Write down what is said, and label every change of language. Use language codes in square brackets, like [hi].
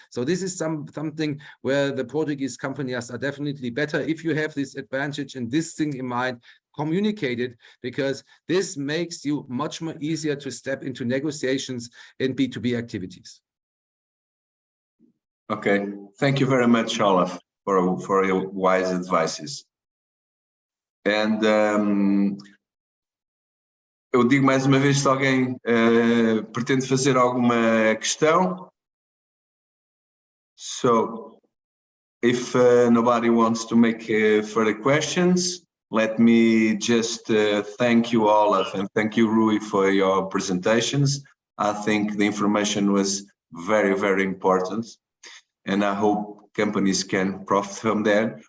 [en] So this is something where the Portuguese companies are definitely better if you have this advantage and this thing in mind, communicate it, because this makes you much more easier to step into negotiations in B2B activities. Okay, thank you very much, Olaf, for your wise advices. [pt] And eu digo mais uma vez, se alguém pretende fazer alguma questão. [en] So, if nobody wants to make further questions, let me just thank you, Olaf, and thank you, Rui, for your presentations. I think the information was very, very important, and I hope companies can profit from there.